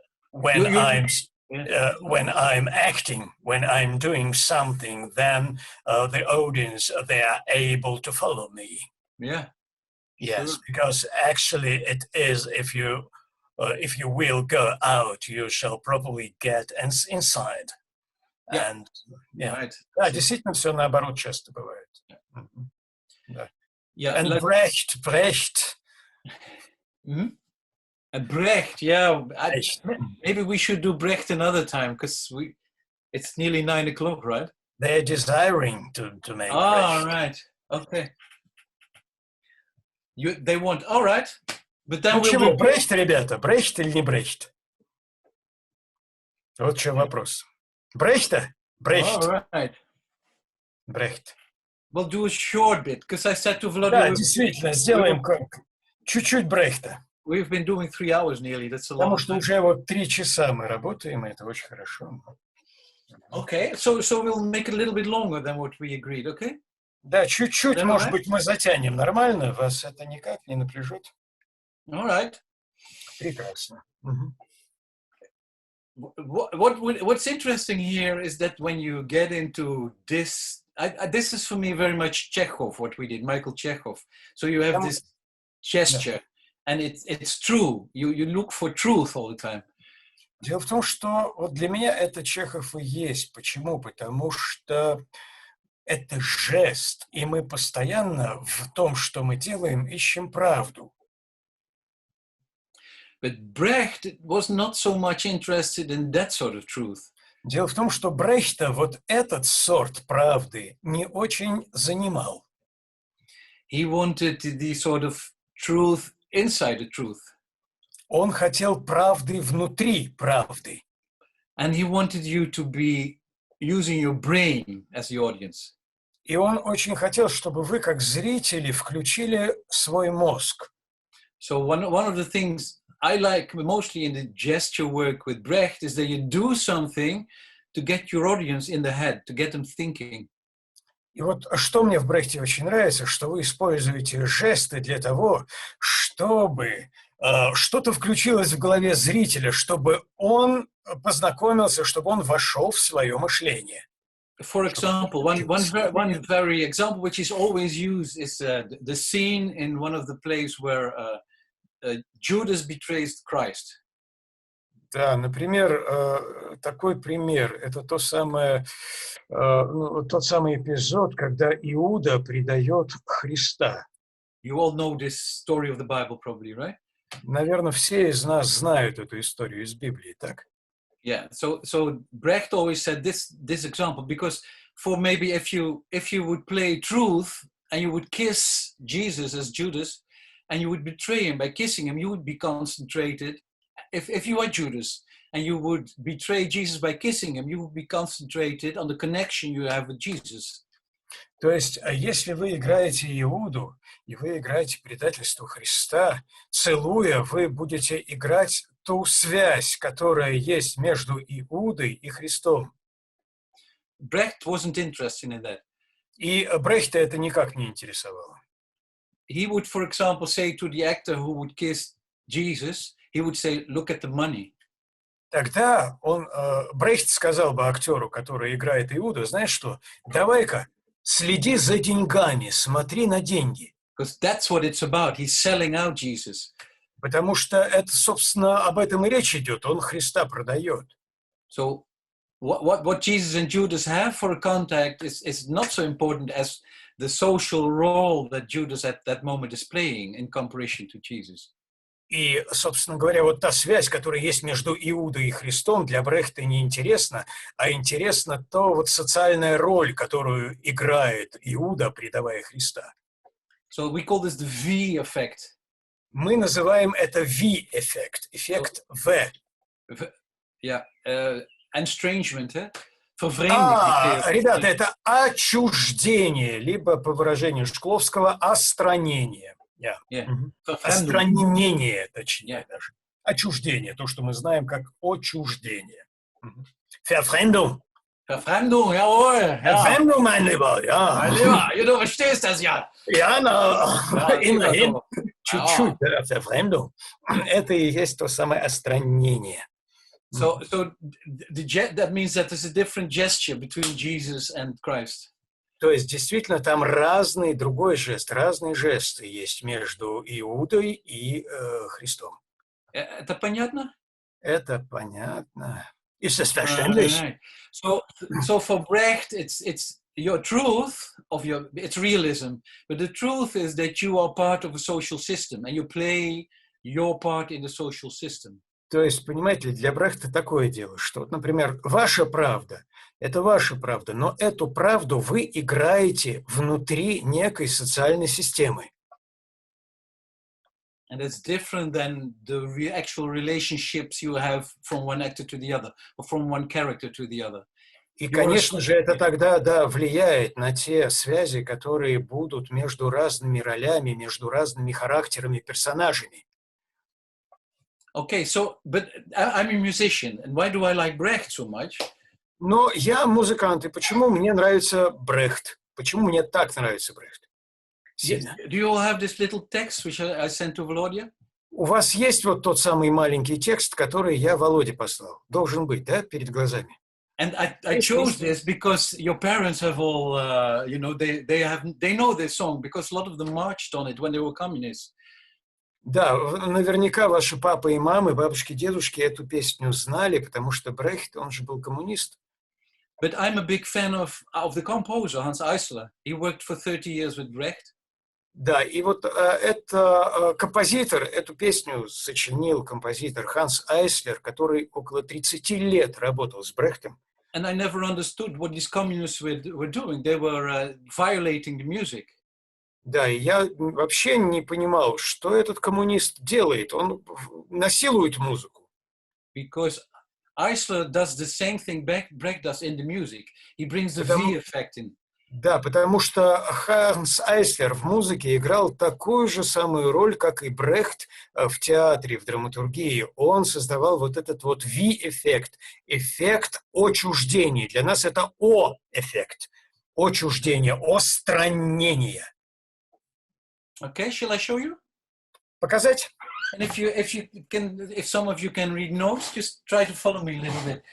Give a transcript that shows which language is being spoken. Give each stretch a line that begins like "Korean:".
English: When I'm acting, when I'm doing something, then the audience, they are able to follow me. Yeah. Yes, sure. Because actually it is, if you will go out, you shall probably get inside. Yeah. And, yeah. Right.
Russian: Да, действительно, все наоборот часто бывает. Да.
English: Yeah. And like, Brecht. Mm-hmm. And Brecht, yeah. Maybe we should do Brecht another time, because it's nearly 9 o'clock, right? They're desiring to make Brecht. Oh, right. Okay. They want, all right. But then
Russian: Чего, Брехт, ребята? Брехт или не Брехт? Вот что вопрос. Брехта? Брехт.
English: All right.
Russian: Брехт.
English: We'll do a short bit, because I said to Vladimir...
Russian: Да, действительно, сделаем чуть-чуть Брехта.
English: We've been doing 3 hours nearly, that's a lot.
Russian: Потому что уже вот 3 часа мы работаем, и это очень хорошо.
English: Okay, so we'll make it a little bit longer than what we agreed, okay?
Russian: Да, чуть-чуть, может быть, мы затянем. Нормально? Вас это никак не напряжет?
English: All right.
Russian: Прекрасно.
English: What's interesting here is that when you get into this, this is for me very much Chekhov, what we did, Michael Chechov. So you have this gesture, and it's true. You look for truth all the time.
Russian: Дело в том, что вот для меня это Чехов и есть. Почему? Потому что это жест, и мы постоянно в том, что мы делаем, ищем правду.
English: But Brecht was not so much interested in that sort of truth.
Russian: Дело в том, что Брехта вот этот сорт правды не очень занимал.
English: He wanted the sort of truth inside the truth.
Russian: Он хотел правды внутри правды.
English: And he wanted you to be using your brain as the audience.
Russian: И он очень хотел, чтобы вы, как зрители, включили свой мозг.
English: So one of the things I like mostly in the gesture work with Brecht is that you do something to get your audience in the head, to get them thinking.
Russian: И вот что мне в Брехте очень нравится, что вы используете жесты для того, чтобы что-то включилось в голове зрителя, чтобы он познакомился, чтобы он вошел в свое мышление.
English: For example, one very example which is always used is the scene in one of the plays where Judas betrays Christ.
Russian: Да, например, такой пример – это тот самый эпизод, когда Иуда предает Христа.
English: You all know this story of the Bible, probably, right?
Russian: Наверное, все из нас знают эту историю из Библии, так?
English: Yeah. So Brecht always said this example because for maybe if you would play truth and you would kiss Jesus as Judas and you would betray him by kissing him, you would be concentrated. If you are Judas and you would betray Jesus by kissing him, you would be concentrated on the connection you have with Jesus.
Russian: То есть, если вы играете Иуду, и вы играете предательство Христа, целуя, вы будете играть ту связь, которая есть между Иудой и Христом.
English: Brecht wasn't interested in that.
Russian: И Брехта это никак не интересовало.
English: He would, for example, say to the actor who would kiss Jesus, he would say, look at the money.
Russian: Тогда Брехт сказал бы актеру, который играет Иуду, знаешь что, давай-ка, следи за деньгами, смотри на деньги.
English: Because that's what it's about. He's selling out Jesus.
Russian: Потому что это, собственно, об этом и речь идет. Он Христа продает.
English: So what Jesus and Judas have for a contact is not so important as the social role that Judas at that moment is playing in comparison to Jesus.
Russian: И, собственно говоря, вот та связь, которая есть между Иудой и Христом, для Брехта не интересна, а интересна то вот социальная роль, которую играет Иуда, предавая Христа.
English: So we call this the V effect.
Russian: Мы называем это V-эффект, эффект В.
English: Yeah, estrangement, vervreemding.
Russian: Ребята, это отчуждение, либо по выражению Шкловского «остранение».
English: Yeah.
Russian: Остранение, точнее даже. Отчуждение, то, что мы знаем как отчуждение.
German: Verfremdung. Verfremdung, jawohl. Verfremdung, mein Lieber, ja. Mein Lieber, du verstehst das ja. Ja, immerhin.
Russian: Чуть-чуть, да, Verfremdung. Это и есть то самое остранение.
English: So that means that there's a different gesture between Jesus and Christ.
Russian: То есть, действительно, там разные разные жесты есть между Иудой и Христом. Это понятно? Это понятно.
German: Ist das verständlich?
English: Right. So for Brecht, it's your truth it's realism, but the truth is that you are part of a social system and you play your part in the social system.
Russian: То есть, понимаете, для Брехта такое дело, что, вот, например, ваша правда – это ваша правда, но эту правду вы играете внутри некой социальной системы.
English: And it's different than the actual relationships you have from one actor to the other, or from one character to the other.
Russian: И, конечно же, это тогда, да, влияет на те связи, которые будут между разными ролями, между разными характерами, персонажами.
English: Okay, but I'm a musician, and why do I like Brecht so much?
Russian: Но я музыкант, и почему мне нравится Брехт? Почему мне так нравится Брехт? Сильно.
English: Do you all have this little text which I sent to Volodya?
Russian: У вас есть вот тот самый маленький текст, который я Володе послал? Должен быть, да, перед глазами?
English: And I chose this because your parents have all, they know this song because a lot of them marched on it when they were communists.
Russian: Да, наверняка ваши папа и мамы, бабушки, дедушки эту песню знали, потому что Брехт, он же был коммунист.
English: But I'm a big fan of the composer, Hans Eisler. He worked for 30 years with Brecht.
Russian: Да, и вот это композитор, эту песню сочинил композитор Ханс Айслер, который около 30 лет работал с Брехтом.
English: And I never understood what these communists were doing. They were violating the music.
Russian: Да, и я вообще не понимал, что этот коммунист делает. Он насилует музыку.
English: Because Eisler does the same thing Brecht does in the music. He brings the V effect in.
Russian: Да, потому что Ханс Айслер в музыке играл такую же самую роль, как и Брехт в театре, в драматургии. Он создавал вот этот вот V-эффект, эффект отчуждения. Для нас это О-эффект, отчуждение, остранение.
English: Okay, shall I show you?
Russian: Показать?
English: And if some of you can read notes, just try to follow me a little bit.